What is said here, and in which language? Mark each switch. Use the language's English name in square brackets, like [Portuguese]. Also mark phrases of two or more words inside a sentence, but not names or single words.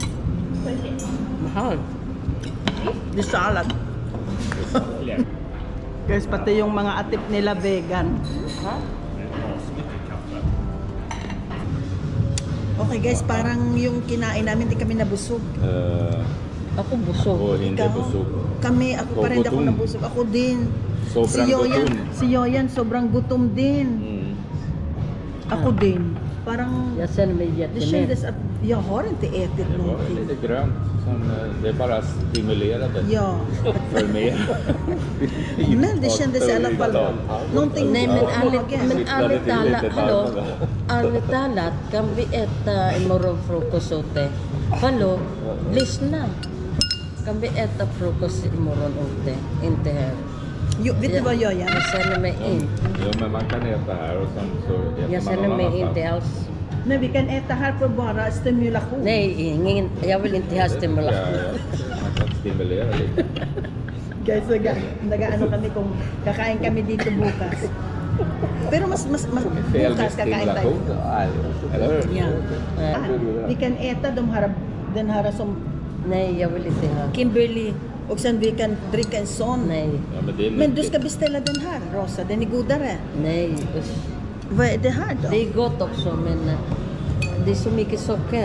[Filipino] Mahal. [English] The salad. Yeah. [Filipino] Guys, pati yung mga atip nila vegan. Ha? [Swedish] Det är asmycket kaffe. [English] Okay guys, [Filipino] parang yung kinain namin, di kami nabusog. Ako busog. [Swedish] Och inte [Filipino] Ikaw? busog. Kami, ako pa rin di ako Gutom. nabusog. Ako din. Sobrang gutom. Si Yoyan, sobrang gutom din. Mm. Ako din. Parang, [Swedish] Jag känner mig det jättemätt. kändes att jag har inte ätit Det var någonting. lite grönt. Som, det bara stimulerade Ja. för mer. Men det kändes i alla fall någonting. Nej men ärligt Kittlade till talat, lite hallå? tarmarna. Ärligt talat, kan vi äta imorgon frukost ute? Hallå? Lyssna. Kan vi äta frukost imorgon ute? Inte här. Jo, vet du vad Yoyan? Jag känner mig inte. Jo, men man kan äta här och sen så äter Jag man känner någon mig annanstans. inte alls. Men vi kan äta här för bara stimulation. Nej, ingen, jag vill inte ha stimulation. Man kan stimulera lite. [Filipino] Guys, nag-ano kami kung kakain kami dito bukas. Pero mas [Swedish] Fel med [Filipino] bukas kakain tayo. [Swedish] stimulation. Eller hur? Ja. Ja. Vi kan äta den här som Nej, jag vill inte ha. Kimberly och sen vi kan dricka en sån. Nej, Ja, men det är Men du nyttigt. ska beställa den här, Rosa. Den är godare. nej. Usch. Vad är det här då? Det är gott också men det är så mycket socker.